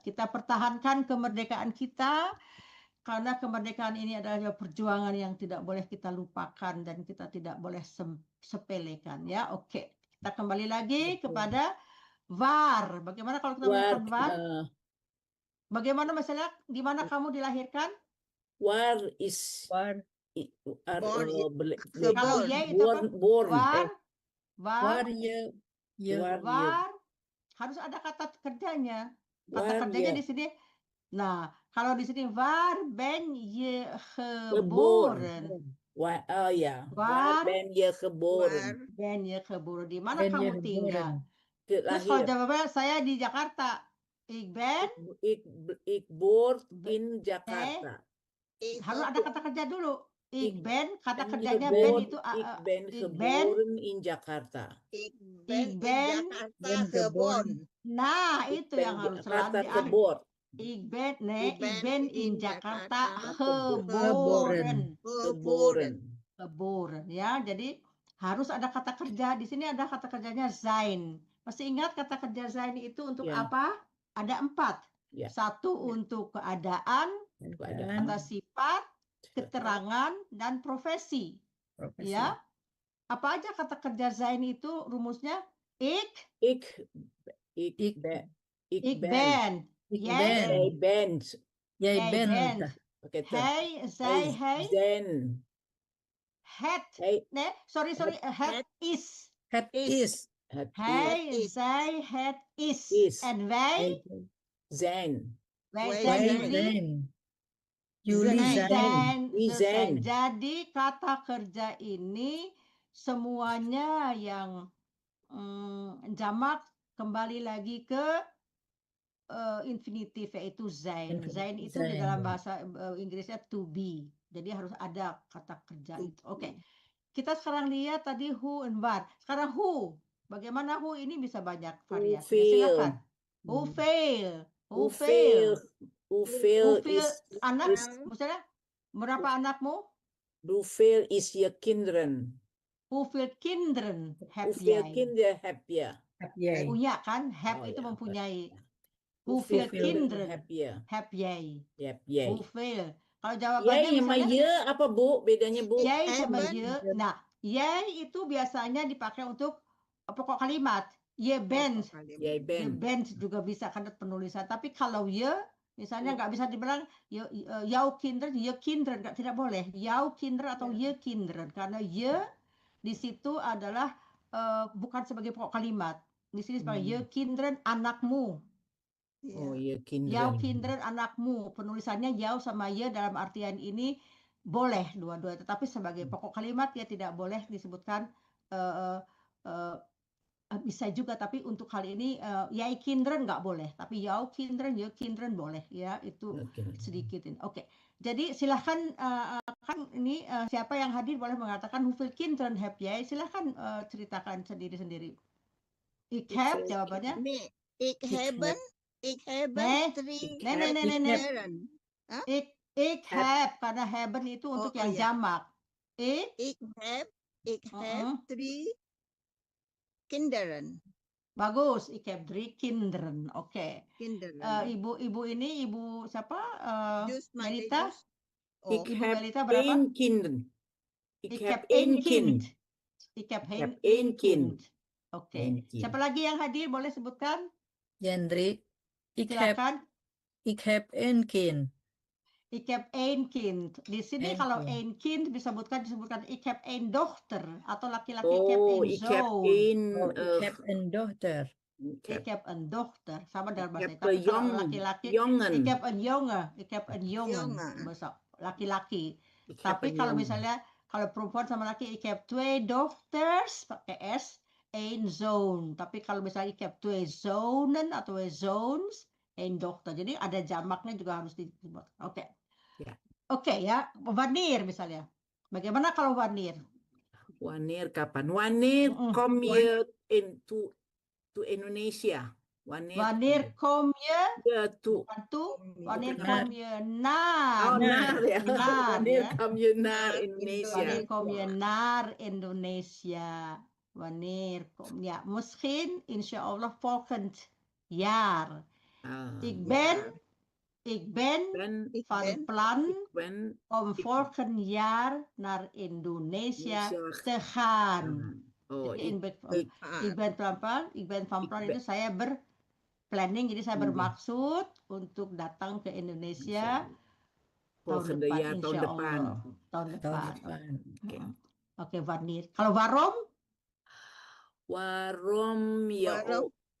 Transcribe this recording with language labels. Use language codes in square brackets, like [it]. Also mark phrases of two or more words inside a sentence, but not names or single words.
[id] Kita pertahankan kemerdekaan kita. Karena kemerdekaan ini adalah perjuangan yang tidak boleh kita lupakan dan kita tidak boleh sepelekan ya. Oke, kita kembali lagi kepada VAR. Bagaimana kalau kita menggunakan VAR? Bagaimana misalnya di mana kamu dilahirkan? [nl] War is War. [id] Kalau ya itu apa? War harus ada kata kerjanya. Kata Waar kerjanya je di sini. Nah, kalau di sini [nl] waar ben je geboren? geboren? [id] Oh ya, waar [nl] Waar ben je geboren? War. ben je geboren? [id] Di mana [nl] Ben je [id] kamu [nl] geboren? [id] tinggal? Terus kalau Lahir. jawabnya saya di Jakarta. [nl] Ik ben Ik boor Be- in Jakarta. [id] harus ada kata kerja dulu. [nl] Ik ben kata ben [id] kerjanya ben [nl] geboren- [id] itu [nl] ik ben ik ben. geboren in Jakarta. Ik Ik ben in ben Jakarta ben geboren. [id] Nah, [nl] Ik [id] itu [nl] ben [id] yang harus [nl] Jakarta [id] selalu diambil. [nl] geboren. Ik ben Ik ben in in Jakarta Jakarta geboren. Geboren. Geboren ya. [id] Jadi harus ada kata kerja. Di sini ada kata kerjanya zijn. Masih ingat kata kerja zijn itu untuk Ya. apa? Ada 4. Ya. 1 untuk keadaan, Keadaan. kata sifat, keterangan, dan profesi. Profesi. Ya. Apa aja kata kerja zijn itu rumusnya? [nl] Ik Ik Ik ben. ben. Ik Jij ben. Jij bent. Jij Jij bent. bent. Oké, Hij, zij, hij. zijn. Het. Hij, Nee, sorry. Het is. Het Is. is. het Hij, is. zij, het is. Is. En wij zijn. zijn Wij jullie. zijn. Jullie Zijn. zijn. Wie Ze zijn. zijn. [id] Jadi kata kerja ini semuanya yang jamak kembali lagi ke infinitif yaitu zijn. Infinitif, Zijn itu di [nl] zijn. [id] dalam bahasa Inggrisnya [en] to be. [id] Jadi harus ada kata kerja itu. Oke. Kita sekarang lihat tadi [en] who and what. [id] Sekarang who. Bagaimana who ini bisa banyak variasi. [nl] Hoeveel. [id] Silakan. [en] Who fail. [nl] Hoeveel. Hoeveel is. [id] Anak, [nl] is- [id] misalnya berapa anakmu? [nl] Hoeveel is je kinderen? Hoeveel kinderen heb Hoeveel jij? kinderen heb je? Heb jij. [id] Punya kan? Heb Oh, itu ya, mempunyai. [nl] Hoeveel Hoeveel kinderen heb je? heb jij? Heb jij. Hoeveel? [id] Kalau jawabannya Jij sama misalnya je apa Bu? Bedanya Bu? jij sama [nl] Hebben. [id] je. Nah, jij itu biasanya dipakai untuk pokok kalimat. [nl] Je bent. Jij Je bent. [id] bent juga bisa kan penulisan. Tapi kalau je misalnya nggak bisa dibilang [nl] jouw kinderen, je kinderen [id] tidak boleh. [nl] Jouw kinderen [id] atau [nl] je kinderen [id] karena je di situ adalah bukan sebagai pokok kalimat. Di sini sebagai [nl] je kinderen [id] anakmu. Oh Iya. [nl] je Jouw kinderen. [id] kinderen anakmu. Penulisannya jouw sama je dalam artian ini boleh dua-dua, tetapi sebagai pokok kalimat ya tidak boleh disebutkan bisa juga, tapi untuk hal ini [nl] jij kinderen [id] nggak boleh, tapi [nl] jouw kinderen, je kinderen [id] boleh ya, itu Oke. sedikitin. Oke. Jadi silahkan kan ini siapa yang hadir boleh mengatakan [nl] hoeveel kinderen heb jij? [id] Silahkan ceritakan sendiri-sendiri. [nl] Ik heb jawabannya. Nee, ik hebben. Ik hebben Nee. 3 Nee. kinderen. Ik heb [id] karena hebben itu untuk Oh, yang iya. jamak. [nl] Ik heb 3 kinderen. Bagus. Ik heb 3 kinderen. [id] Oke. [nl] Kinderen. [id] Ibu ini ibu siapa? [nl] Dus maar [id] Melita. [nl] dus- Oh, Ik [id] Ibu [nl] heb [id] Melita berapa? [nl] 1 kinderen. Ik Ik heb heb 1 één kind. Ik heb Ik heb één één kind. kind. Oke. Eén kind. [id] Siapa lagi yang hadir boleh sebutkan? [nl] Jendrik. Ik [id] Silakan. [nl] heb een kind. Ik heb één kind. [id] Di sini [nl] Eén [id] kalau [nl] kind. één kind [id] disebutkan [nl] ik heb één dochter [id] atau laki-laki [nl] Oh, ik ik heb heb één zoon. één. Oh, ik heb een dochter. Ik heb een dochter. [id] Sama dalam bahasa [nl] heb [id] Tapi [nl] een [id] kalau [nl] jong- [id] laki-laki [nl] jongen. ik heb een jongen. Ik heb een jongen. Jongen. [id] Bahasa laki-laki. [nl] Ik heb [id] Tapi [nl] een [id] kalau [nl] jongen. [id] misalnya kalau perempuan sama laki [nl] ik heb 2 dochters [id] pakai S, [nl] één zoon. [id] Tapi kalau misalnya [nl] ik heb 2 zonen [id] atau [nl] 2 zoons, één dochter. [id] Jadi ada jamaknya juga harus disebut. Oke. Ya. Oke ya. Wanneer misalnya. Bagaimana kalau wanneer? Wanneer, kapan? Wanneer Mm-mm. [nl] kom je to Indonesia? Wanneer kom je? je to [id] Bukan toe. Wanneer [nl] Naar. kom je naar? naar ya. Naar, Wanneer [id] ya. [nl] kom je naar Naar Indonesia? Wanneer kom je naar Indonesia? Wanneer kom ja, misschien [ar] insya Allah [nl] volgend jaar. Ah, Ik Ja. ben Ik van ben- plan ik ben om volgend jaar naar Indonesia te gaan. Oh, [id] Jadi [nl] ik- ik ben van plan, Ik ben- [id] itu saya berplanning, jadi saya Iya. bermaksud untuk datang ke Indonesia [nl] volgende [id] tahun depan, jaar, tahun [ar] insya [id] depan. Allah. Tahun Tahun depan. depan. Oke. Oke, wanneer. Kalau waarom? [nl] Waarom je Waarom?